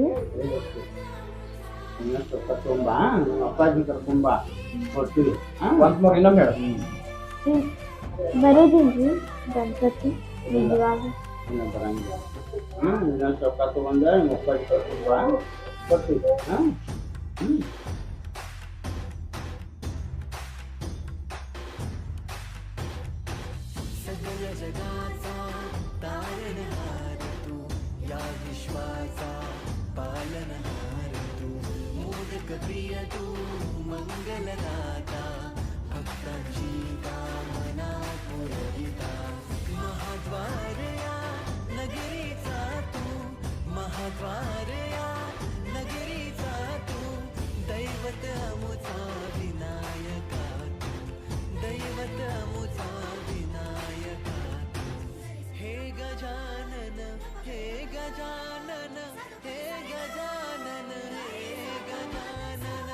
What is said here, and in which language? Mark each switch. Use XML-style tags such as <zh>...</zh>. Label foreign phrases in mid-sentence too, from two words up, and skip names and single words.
<kn>ಇನ್ನೊಂದು ಸ್ವಲ್ಪ ತಗೊಂಬ ನಿಮ್ಮ ಅಪ್ಪಾಜಿನ ಕರ್ಕೊಂಬ ಕೊಡ್ತೀವಿ ಒಂದ್ ಮೂರು ಇನ್ನೊಮ್ಮೆ ಹೇಳು ಬರುದಿಲ್ರಿ ಗಣಪತಿ ನಿಜವಾಗ ಬರಂಗಿಲ್ಲ ಇನ್ನೊಂದು ಸ್ವಲ್ಪ ತಗೊಂಡ ನಿಮ್ಮ ಅಪ್ಪಾಜಿ ಕರ್ಕೊಂಬ ಕೊಡ್ತೀವಿ</kn> <mr>सगळ्या जगाचा तारणहार तू या विश्वाचा पालनहार तू मोदक प्रिय तू मंगलदाता भक्तांची कामना पुरविता महाद्वार या नगरीचा तू महाद्वार या नगरीचा तू दैवत अमुचा विनायका तू दैवत अमुचा हे गजानन हे गजानन हे गजानन हे गजानन</mr>